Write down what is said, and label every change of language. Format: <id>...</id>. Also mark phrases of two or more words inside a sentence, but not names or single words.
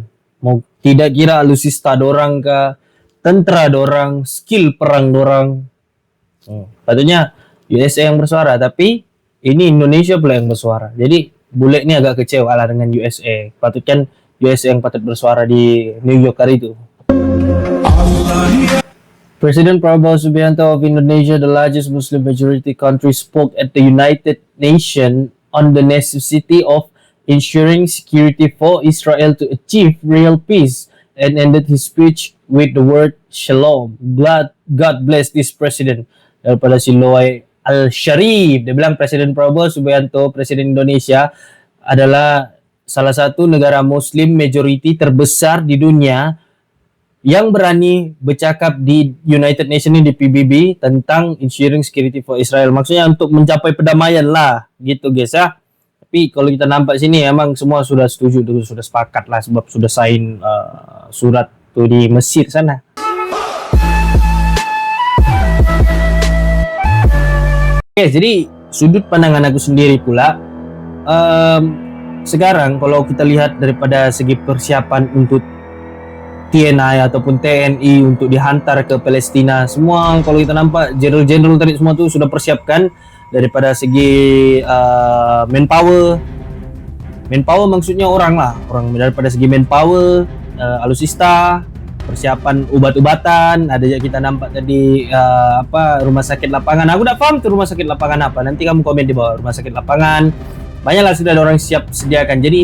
<ms>Mau tidak kira alutsista dorang ke, tentera dorang, skill perang dorang. Patutnya USA yang bersuara, tapi ini Indonesia pula yang bersuara. Jadi bule ini agak kecewa lah dengan USA. Patutnya USA yang patut bersuara di New York hari itu.</ms> <en>Presiden Prabowo Subianto of Indonesia, the largest Muslim majority country, spoke at the United Nations on the necessity of ensuring security for Israel to achieve real peace and ended his speech with the word shalom. God bless this president.</en> <ms>Daripada si Loy Al-Sharif, dia bilang Presiden Prabowo Subianto, Presiden Indonesia, adalah salah satu negara</ms> <en>Muslim majority</en> <ms>terbesar di dunia yang berani bercakap di United Nations ini, di PBB, tentang</ms> <en>ensuring security for Israel.</en> <ms>Maksudnya untuk mencapai perdamaian lah, gitu guys ya. Tapi kalau kita nampak sini emang semua sudah setuju, sudah sepakat lah, sebab sudah sign surat tuh di Mesir sana. Oke, jadi sudut pandangan aku sendiri pula, sekarang kalau kita lihat daripada segi persiapan untuk TNI ataupun TNI untuk dihantar ke Palestina, semua kalau kita nampak general-general tadi semua tuh sudah persiapkan. Daripada segi manpower maksudnya orang daripada segi manpower, alutsista, persiapan obat-obatan, ada yang kita nampak tadi rumah sakit lapangan. Aku tak faham tuh rumah sakit lapangan apa, nanti kamu komen di bawah. Rumah sakit lapangan banyaklah sudah ada orang siap sediakan.</ms>